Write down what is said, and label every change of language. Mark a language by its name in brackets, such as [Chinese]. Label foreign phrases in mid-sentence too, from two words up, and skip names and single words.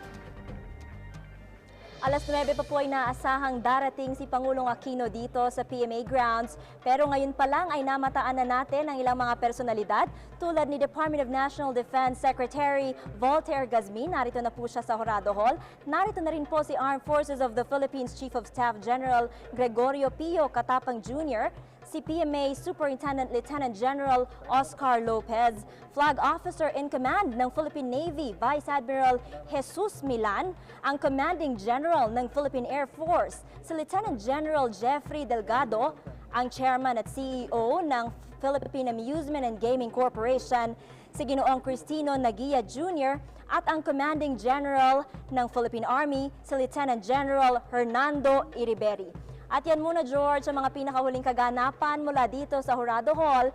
[Filipino] Alas 9 pa po ay naasahang darating si Pangulong Aquino dito sa PMA grounds. Pero ngayon pa lang ay namataan na natin ang ilang mga personalidad tulad ni Department of National Defense Secretary Voltaire Gazmin. Narito na po siya sa Jurado Hall. Narito na rin po si Armed Forces of the Philippines Chief of Staff General Gregorio Pio Katapang Jr., si PMA Superintendent Lieutenant General Oscar Lopez, Flag Officer in Command ng Philippine Navy Vice Admiral Jesus Milan, ang Commanding General ng Philippine Air Force, si Lieutenant General Jeffrey Delgado, ang Chairman at CEO ng Philippine Amusement and Gaming Corporation, si Ginoong Cristino Nagia Jr., at ang Commanding General ng Philippine Army, si Lieutenant General Hernando Iriberi. At yan muna, George, ang mga pinakahuling kaganapan mula dito sa Jurado Hall.